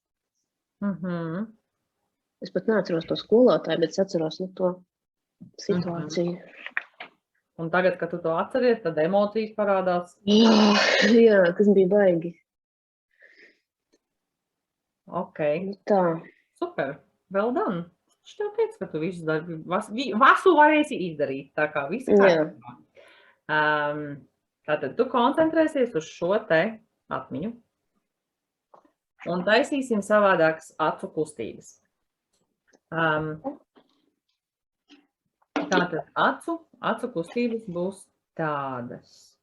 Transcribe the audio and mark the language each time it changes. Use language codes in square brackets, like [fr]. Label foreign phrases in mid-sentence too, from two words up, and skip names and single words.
[lv] Es pat neatceros to skolotāju, bet es atceros to situāciju. Un tagad, kad tu to atceries, tad emocijas parādās? Jā, tas bija baigi. Ok. Tā. Super. [en] Well done. [lv] Es tev teicu, ka tu visu varēsi izdarīt, tā kā visu kārtībā. Tātad tu koncentrēsies uz šo te atmiņu un taisīsim savādākas acu kustības. Tātad acu kustības būs tādas.